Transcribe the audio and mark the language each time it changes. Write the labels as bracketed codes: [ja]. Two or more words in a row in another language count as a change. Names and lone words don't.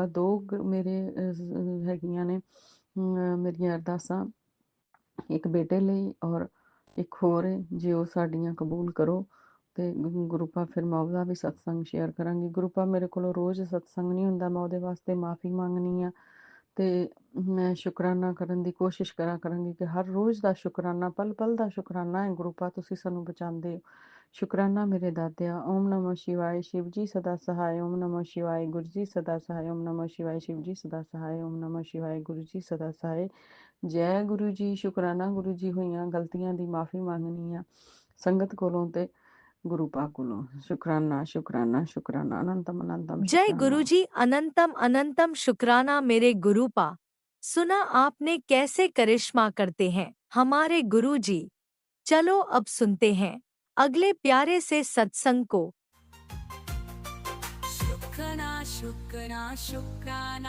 [pa] ਦੋ ਮੇਰੇ ਹੈਗੀਆਂ ਨੇ ਮੇਰੀਆਂ ਅਰਦਾਸਾਂ, ਇੱਕ ਬੇਟੇ ਲਈ ਔਰ ਇੱਕ ਹੋਰ ਹੈ, ਜੇ ਉਹ ਸਾਡੀਆਂ ਕਬੂਲ ਕਰੋ ਤੇ ਗੁਰੂ ਪਾ ਫਿਰ ਮੈਂ ਉਹਦਾ ਵੀ ਸਤਸੰਗ ਸ਼ੇਅਰ ਕਰਾਂਗੀ ਗੁਰੂ ਪਾ। ਮੇਰੇ ਕੋਲੋਂ ਰੋਜ਼ ਸਤਸੰਗ ਨਹੀਂ ਹੁੰਦਾ, ਮੈਂ ਉਹਦੇ ਵਾਸਤੇ ਮਾਫੀ ਮੰਗਣੀ ਆ ਤੇ ਮੈਂ ਸ਼ੁਕਰਾਨਾ ਕਰਨ ਦੀ ਕੋਸ਼ਿਸ਼ ਕਰਾਂਗੀ ਕਿ ਹਰ ਰੋਜ਼ ਦਾ ਸ਼ੁਕਰਾਨਾ, ਪਲ ਪਲ ਦਾ ਸ਼ੁਕਰਾਨਾ ਹੈ ਗੁਰੂ ਪਾ। ਤੁਸੀਂ ਸਾਨੂੰ ਬਚਾਉਂਦੇ ਹੋ, ਸ਼ੁਕਰਾਨਾ ਮੇਰੇ ਦਾਤਿਆ। [sa] ओम नमो शिवाय, [hi] शिव जी सदा सहाय। [sa] ओम नमो शिवाय, [hi] गुरु जी सदा सहाय। [sa] ओम नमो शिवाय, [hi] शिव जी सदा सहाय। [sa] ओम नमो शिवाय, [hi] गुरु जी सदा सहाय। जय गुरु जी। शुकराना गुरु जी, [pa] ਹੋਈਆਂ ਗਲਤੀਆਂ ਦੀ ਮਾਫ਼ੀ ਮੰਗਣੀ ਆ ਸੰਗਤ ਕੋਲੋਂ ਤੇ ਗੁਰੂ ਪਾ ਕੋਲੋਂ। [hi] शुकराना शुकराना शुकराना, अनंतम अनंतम जय शुकराना। गुरुजी, अनंतम अनंतम शुक्राना मेरे गुरुपा। सुना आपने कैसे करिश्मा करते हैं हमारे गुरुजी। चलो अब सुनते हैं अगले प्यारे से सत्संग को। शुक्राना शुक्राना शुक्राना